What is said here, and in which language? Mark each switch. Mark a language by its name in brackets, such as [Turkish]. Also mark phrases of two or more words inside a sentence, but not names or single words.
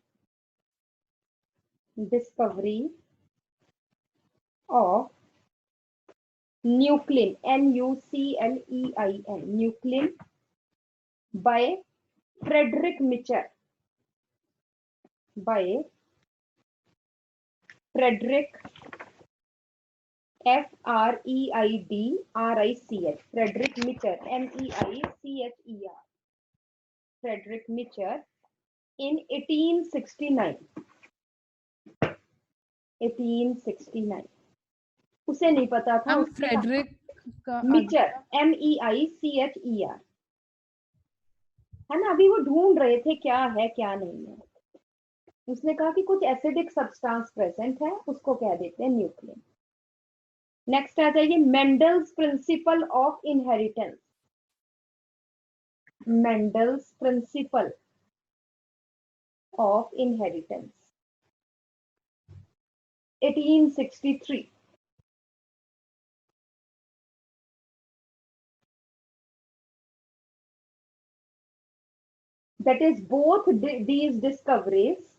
[English] Discovery of nuclein, Nuclein, nuclein by Frederick Mitchell. By Frederick F-R-E-I-D-R-I-C-H, Frederick Mitchell, M-E-I-C-H-E-R, Frederick Mitchell in 1869. 1869. [Hindi] उसे नहीं पता था, मैम फ्रेडरिक का मिचर, [English] M-E-I-C-H-E-R, [Hindi] है ना। अभी वो ढूंढ रहे थे क्या है क्या नहीं है, उसने कहा कि कुछ [English] acidic substance present [Hindi] है, उसको कह देते हैं न्यूक्लियन। [English] नेक्स्ट [Hindi] आ जाइए, [English] Mendel's principle of inheritance. Mendel's principle of inheritance 1863. that is both these discoveries